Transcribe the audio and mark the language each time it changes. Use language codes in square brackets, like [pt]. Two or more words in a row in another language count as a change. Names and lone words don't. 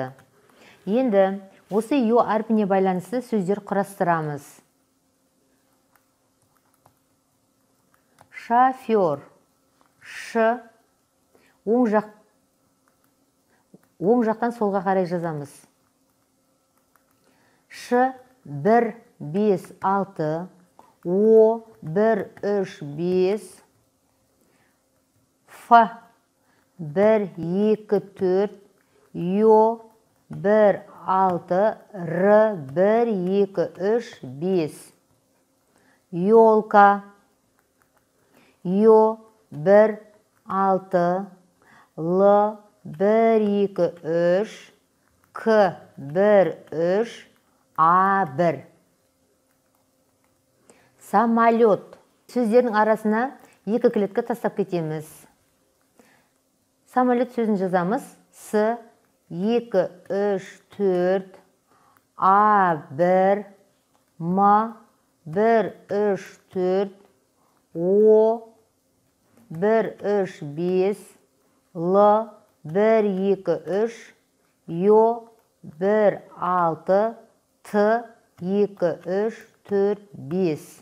[kk] Енді осы йо әрпіне байланысты сөздер құрастырамыз. Шофер. Ш. Оң жақтан солға қарай жазамыз. Ш. 1, 5, 6. О. 1, 3, 5. Ф. 1, 2, 4, йо, 1, 6, р, 1, 2, 3, 5. Йолка, йо, 1, 6, л, 1, 2, 3, к, 1, 3, а, 1. Самолет. Сөздердің арасына 2 клетка тастап кетеміз. Самолет сөзін жазамыз. С, 2, 3, 4, А, 1, М, 1, 3, 4, О, 1, 3, 5, Л, 1, 2, 3, Йо, 1, 6, Т, 2, 3, 4, 5.